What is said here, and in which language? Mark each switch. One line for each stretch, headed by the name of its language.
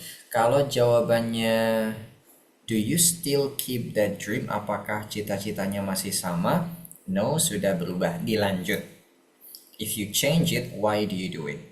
Indonesian: Kalau jawabannya
English: do you still keep that dream?
Indonesian: Apakah cita-citanya masih sama? No, sudah berubah. Dilanjut.
English: If you change it, why do you do it?